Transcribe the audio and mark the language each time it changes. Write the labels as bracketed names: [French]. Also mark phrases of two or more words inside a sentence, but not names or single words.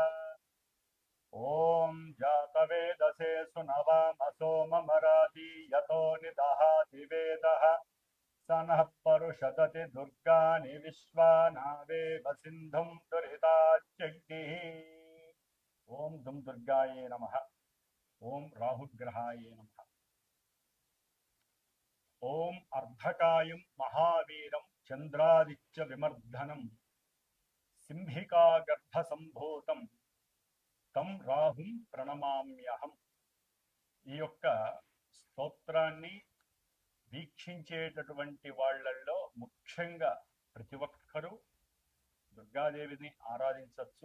[Sanskrit] ओम जातवेदसे सुनवामसो ममरादि यतो निदहाति वेदः स नः परुषदति दुर्गानि विश्वानावेव सिन्धुं दुरिताच्यग्निः। ओम दुम दुर्गाये नमः। ओम राहुग्रहाय नमः। ओम अर्धकायं महावीरं चंद्रादित्य विमर्दनं సింహికా గర్భ సంభూతం తం రాహుం ప్రణమామ్యహం. [Telugu] ఈ యొక్క స్తోత్రాన్ని వీక్షించేటటువంటి వాళ్ళల్లో ముఖ్యంగా ప్రతి ఒక్కరూ దుర్గాదేవిని ఆరాధించవచ్చు.